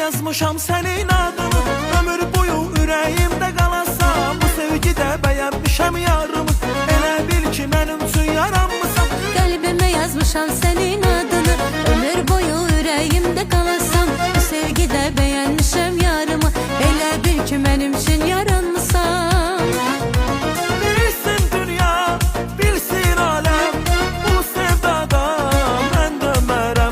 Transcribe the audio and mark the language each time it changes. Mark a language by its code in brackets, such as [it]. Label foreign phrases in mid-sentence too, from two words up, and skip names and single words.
[tr] yazmışam senin adını. [az] Ömür boyu ürəyimdə qalasan, bu sevgidə bəyənmişəm yarımı. Elə bil ki mənim üçün yaranmısan. [tr] Kalbime yazmışam senin adını. Ömür boyu yüreğimde kalasam, bu sevgide beğenmişem yarımı. [az] Elə bil ki [tr] benim için [az] yaranmısan. Bilsin dünya, bilsin alem, bu sevdada mən dönmərəm.